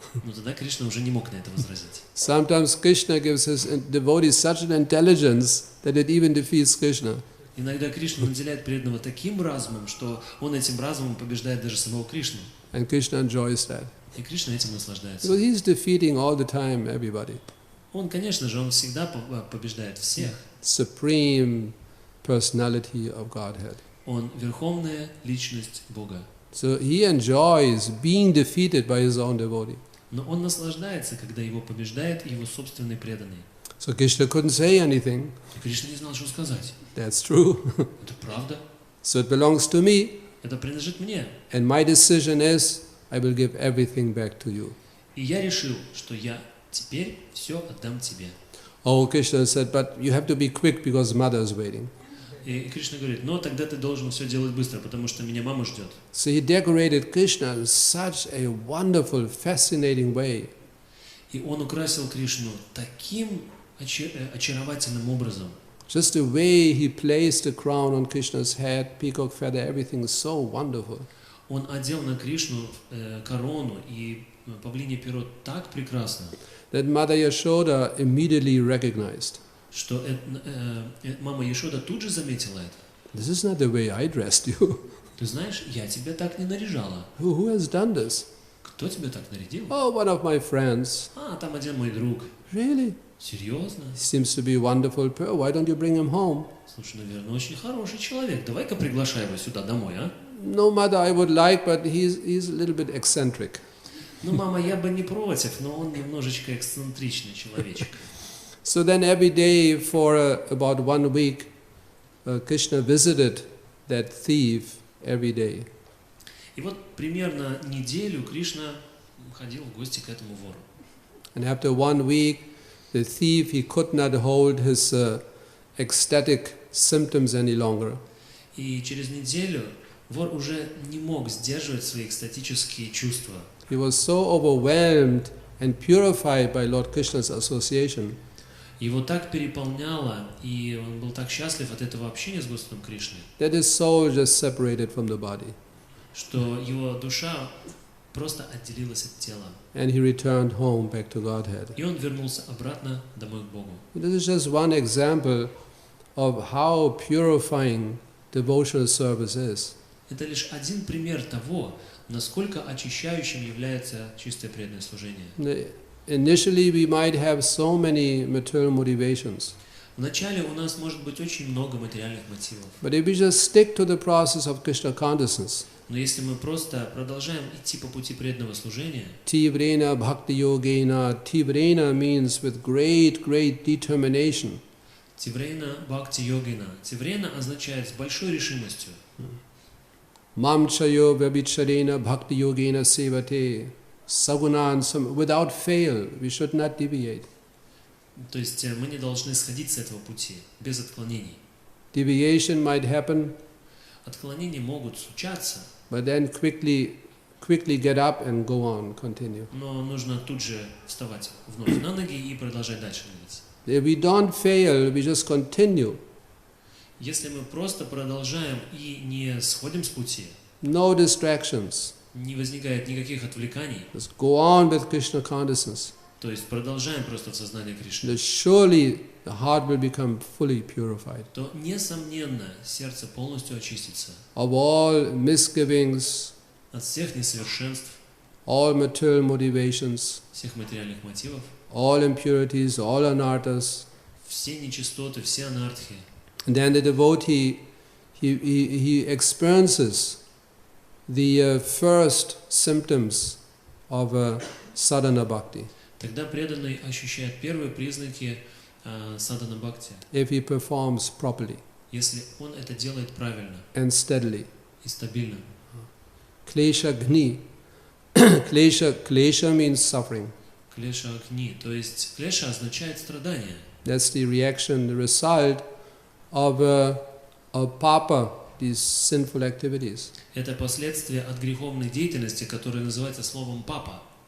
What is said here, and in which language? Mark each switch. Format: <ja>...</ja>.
<ru>Но тогда Кришна уже не мог на это возразить.</ru> <en>Sometimes Krishna gives his devotees such an intelligence that it even defeats Krishna.</en> <ru>Иногда Кришна наделяет преданного таким разумом, что он этим разумом побеждает даже самого Кришну.</ru> <en>And Krishna enjoys that.</en> <ru>И Кришна этим наслаждается.</ru> <en>Because he's defeating all the time everybody.</en> <ru>Он, конечно же, он всегда побеждает всех.</ru> <en>Supreme personality of Godhead.</en> <ru>Он верховная личность Бога.</ru> <en>So he enjoys being defeated by his own devotee.</en> <ru>Но он наслаждается, когда его побеждает его собственный преданный.</ru> <en>So Krishna couldn't say anything.</en> <ru>И Кришна не знал, что сказать.</ru> <en>That's true.</en> <ru>Это правда.</ru> <en>So it belongs to me.</en> <ru>Это принадлежит мне.</ru> <en>And my decision is, I will give everything back to you.</en> <ru>И я решил, что я теперь все отдам тебе.</ru> <en>Oh, Krishna said, but you have to be quick because mother is waiting.</en> <ru>И Кришна говорит, но тогда ты должен все делать быстро, потому что меня мама ждет.</ru> <en>So he decorated Krishna in such a wonderful, fascinating way.</en> <ru>И он украсил Кришну таким очаровательным образом.</ru> <en>Just the way he placed the crown on Krishna's head, peacock feather, everything is so wonderful.</en> <ru>он одел на Кришну корону и павлине перо так прекрасно,</ru> <en>that Mother Yashoda immediately recognized.</en> <ru>что мама Яшода тут же заметила это.</ru> <en>This is not the way I dressed you.</en> <ru>Ты знаешь, я тебя так не наряжала.</ru> <en>Who has done this?</en> <ru>Кто тебя так нарядил?</ru> <en>Oh, one of my friends.</en> <ru>Там один мой друг.</ru> <en>Really?</en> <ru>Серьезно?</ru> <en>He seems to be a wonderful person. Why don't you bring him home?</en> <ru>Слушай, наверное, очень хороший человек. Давай-ка приглашай его сюда домой, а?</ru> <en>No, Mother, I would like, but he's a little bit eccentric.</en> <ru>Ну, мама, я бы не против, но он немножечко эксцентричный человечек.</ru> <en>So then every day for about 1 week, Krishna visited that thief every day.</en> <ru>И вот примерно неделю Кришна ходил в гости к этому вору.</ru> <en>And after 1 week, the thief, he could not hold his ecstatic symptoms any longer.</en> <ru>И через неделю вор уже не мог сдерживать свои экстатические чувства.</ru> <en>He was so overwhelmed and purified by Lord Krishna's association.</en> <ru>Его так переполняло, и он был так счастлив от этого общения с Господом Кришной,</ru> <en>That his soul just separated from the body.</en> <ru>что его душа просто отделилась от тела.</ru> <en>And he returned home back to Godhead.</en> <ru>И он вернулся обратно домой к Богу.</ru> <en>This is just one example of how purifying devotional service is.</en> <ru>Это лишь один пример того, насколько очищающим является чистое преданное служение.</ru> <en>Initially we might have so many material motivations.</en> <ru>Вначале у нас может быть очень много материальных мотивов.</ru> <en>But if we just stick to the process of Krishna consciousness,</en> <ru>Но если мы просто продолжаем идти по пути преданного служения,</ru> <sa>Tivrena bhakti yogena,</sa> <en>Tivrena means with great determination.</en> <sa>Тиврена бхакти йогина.</sa> <ru>Тиврена означает с большой решимостью.</ru> <sa>Mam chayo vyabhicharena bhakti yogena sevate, sagunan,</sa> <en>without fail, we should not deviate.</en> <ru>То есть мы не должны сходить с этого пути, без отклонений.</ru> <en>Deviation might happen,</en> <ru>Отклонения могут случаться,</ru> <en>but then quickly get up and go on, continue.</en> <ru>но нужно тут же вставать вновь на ноги и продолжать дальше двигаться.</ru> <en>If we don't fail, we just continue.</en> <ru>Если мы просто продолжаем и не сходим с пути,</ru> <en>No distractions.</en> <ru>не возникает никаких отвлеканий,</ru> <en>Just go on with Krishna consciousness.</en> <ru>то есть продолжаем просто в сознании Кришны,</ru> <en>Then surely the heart will become fully purified</en> <ru>то, несомненно, сердце полностью очистится</ru> <en>of all misgivings,</en> <ru>от всех несовершенств,</ru> <en>all material motivations,</en> <ru>всех материальных мотивов,</ru> <en>all impurities, all anarthas.</en> <ru>все нечистоты, все анартхи.</ru> <en>And then the devotee, he experiences the first symptoms of sadhana bhakti</en> <ru>Тогда преданный ощущает первые признаки садхана бхакти,</ru> <en>if he performs properly</en> <ru>если он это делает правильно</ru> <en>and steadily.</en> <ru>и стабильно.</ru> <sa>Klesha gni.</sa> <en>Klesha means suffering.</en> <ru>Клеша агни, то есть клеша означает страдание.</ru> <en>That's the reaction, the result of papa, these sinful activities.</en> <ru>Это последствия от греховной деятельности, которая называется словом папа.</ru>